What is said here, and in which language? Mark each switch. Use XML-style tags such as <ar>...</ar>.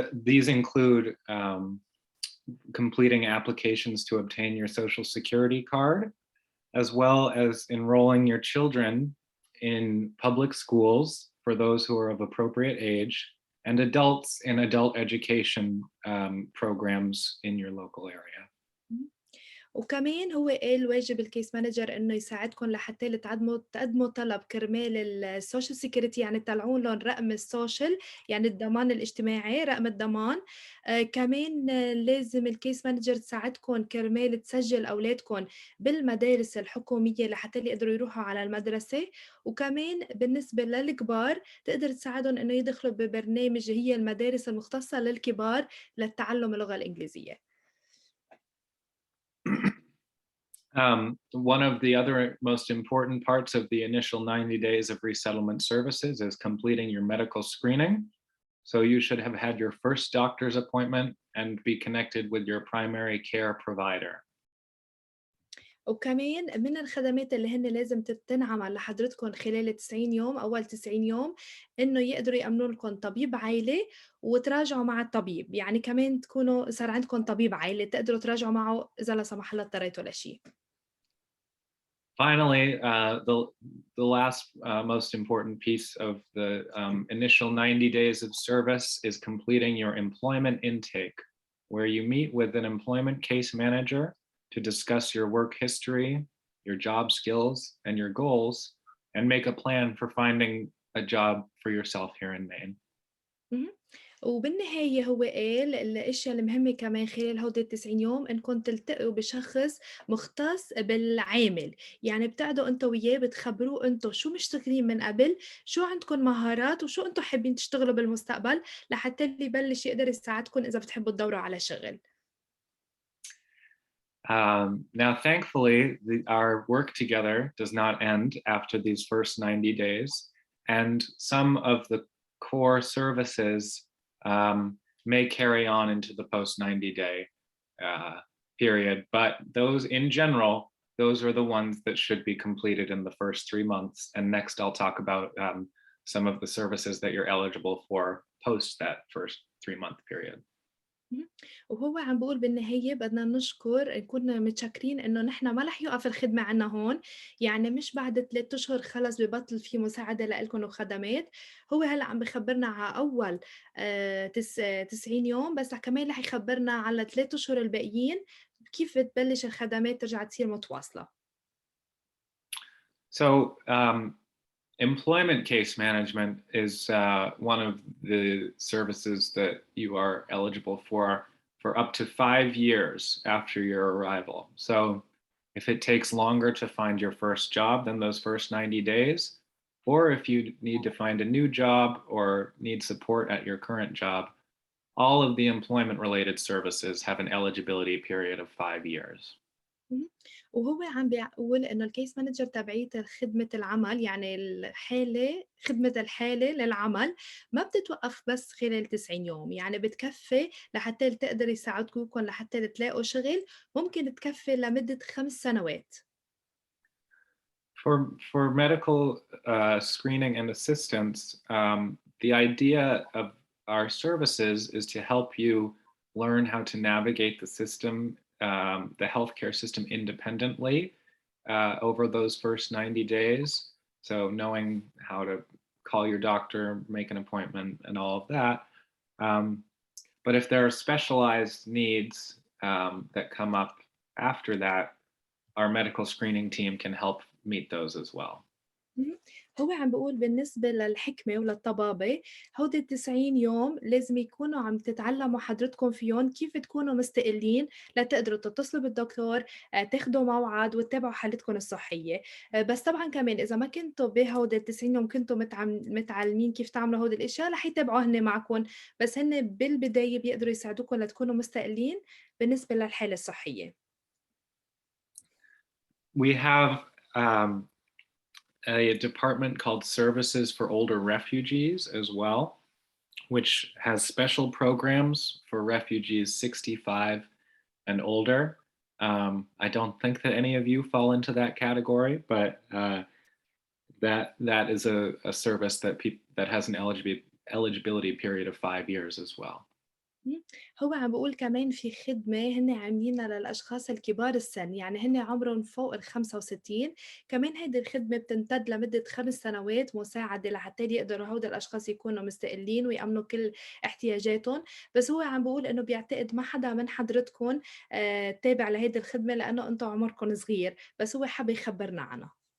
<en>These include completing applications to obtain your social security card, as well as enrolling your children in public schools for those who are of appropriate age, and adults in adult education programs in your local area.</en> <ar>وكمان هو قال واجب الكيس مانجر إنه يساعدكم لحتى تقدموا طلب كرمال السوشيال سيكيورتي يعني تطلعوا لهم رقم السوشيال يعني الضمان الاجتماعي رقم الضمان، كمان لازم الكيس مانجر تساعدكم كرمال تسجل أولادكم بالمدارس الحكومية لحتى يقدروا يروحوا على المدرسة، وكمان بالنسبة للكبار تقدر تساعدهم إنه يدخلوا ببرنامج هي المدارس المختصة للكبار للتعلم اللغة الإنجليزية.</ar> <en>One of the other most important parts of the initial 90 days of resettlement services is completing your medical screening. So you should have had your first doctor's appointment and be connected with your primary care provider.</en> <ar>وكمان من الخدمات اللي هن لازم تنعمل لحضرتكم خلال 90 يوم أول 90 يوم إنه يقدروا يأمنوا لكم طبيب عائلة وتراجعوا مع الطبيب، يعني كمان تكونوا صار عندكم طبيب عائلة تقدروا تراجعوا معه إذا لا سمح الله اضطريتوا لشيء.</ar> <en>Finally, the last most important piece of the initial 90 days of service is completing your employment intake, where you meet with an employment case manager to discuss your work history, your job skills, and your goals, and make a plan for finding a job for yourself here in Maine. اهم.</en> <ar>وبالنهاية هو قال الأشياء المهمة كمان خلال هودي ال90 يوم إنكم تلتقوا بشخص مختص بالعامل، يعني بتقعدوا أنتم وياه بتخبروه أنتم شو مشتغلين من قبل، شو عندكم مهارات وشو أنتم حابين تشتغلوا بالمستقبل لحتى اللي يبلش يقدر يساعدكم إذا بتحبوا تدوروا على شغل.</ar> <en>Now, thankfully, our work together does not end after these first 90 days, and some of the core services may carry on into the post 90-day period, but those in general, those are the ones that should be completed in the first 3 months. And next, I'll talk about some of the services that you're eligible for post that first 3-month period. اهم.</en> <ar>وهو عم بيقول بالنهاية بدنا نشكر نكون متشكرين إنه نحن ما رح يوقف الخدمة عنا هون، يعني مش بعد 3 أشهر خلص ببطل في مساعدة لإلكم وخدمات، هو هلأ عم بخبرنا على أول 90 يوم، بس كمان رح يخبرنا على ال3 أشهر الباقيين كيف بتبلش الخدمات ترجع تصير متواصلة.</ar> <en>So, employment case management is one of the services that you are eligible for up to 5 years after your arrival. So if it takes longer to find your first job than those first 90 days, or if you need to find a new job or need support at your current job, all of the employment related services have an eligibility period of 5 years. اهم.</en> <ar>وهو عم بيقول إنه الcase manager تبعية خدمة العمل، يعني خدمة الحالة للعمل ما بتتوقف بس خلال 90 يوم، يعني بتكفّي لحتى تقدر يساعدكم لحتى تلاقوا شغل، ممكن تكفّي لمدة 5 سنوات.</ar> <en>For medical screening and assistance, the idea of our services is to help you learn how to navigate the system, the healthcare system independently over those first 90 days. So knowing how to call your doctor, make an appointment, and all of that. Um, but if there are specialized needs that come up after that, our medical screening team can help meet those as well. اهم.</en> <ar>هو عم بيقول بالنسبة للحكمة وللطبابة هودي ال90 يوم لازم يكونوا عم تتعلموا حضرتكم فيهم كيف تكونوا مستقلين لتقدروا تتصلوا بالدكتور، تاخدوا موعد وتتابعوا حالتكم الصحية، بس طبعًا كمان إذا ما كنتوا بهودي ال90 يوم كنتوا متعلمين كيف تعملوا هودي الأشياء رح يتابعوا هن معكم، بس هن بالبداية بيقدروا يساعدوكم لتكونوا مستقلين بالنسبة للحالة الصحية.</ar> <en>We have a department called Services for Older Refugees as well, which has special programs for refugees 65 and older. I don't think that any of you fall into that category, but that is a service that has an eligibility period of 5 years as well.</en> <ar>إمم، هو عم بيقول كمان في خدمة هن عاملينها للأشخاص الكبار السن، يعني هن عمرهم فوق ال65، كمان هيدي الخدمة بتمتد لمدة 5 سنوات مساعدة لحتى يقدروا هودا الأشخاص يكونوا مستقلين ويأمنوا كل احتياجاتهم، بس هو عم بيقول إنه بيعتقد ما حدا من حضرتكم تابع لهيدي الخدمة لإنه أنتم عمركم صغير، بس هو حابب يخبرنا عنها.</ar>